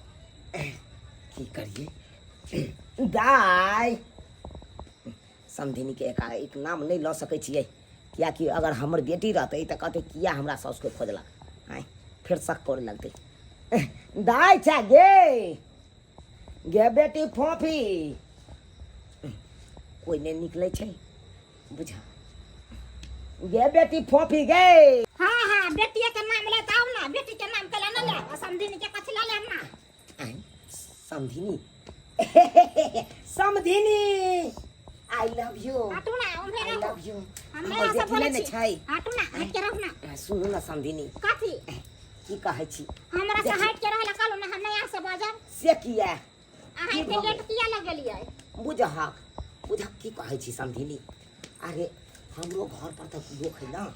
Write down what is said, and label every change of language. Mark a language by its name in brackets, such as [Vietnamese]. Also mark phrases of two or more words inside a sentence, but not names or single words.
[Maithili] गेल की करिए दाय समधिनी के एक नाम नहीं लऽ सकै छियै कियाकि अगर हमर बेटी रहतै तऽ कहतै किया हमरा सासुके खोजलक आँय फिर शक करे लगतै दाय छा गे बेटी फोफी कोई नहीं निकले छै बुझा गे बेटी फोफी गे हाँ हाँ बेटिया के नाम ले ताऊ ना बेटी के नाम कला ना ले समधिनी के कथि ला ले ना समधिनी समधिनी [English] I love you [Maithili] हटू ना हम [English] I love you [Maithili] हमरा से बोलै ने छै हटू ना हट के रहू ना सुनू ना समधिनी कथि की कहै छी हमरा से हट के रहला कहलू ना हम नया से बाजार से किया अहाँ इते लेट किया लगलियै बुझ की कहै छी समधिनी अरे हमरो घर पर तऽ लोक है ना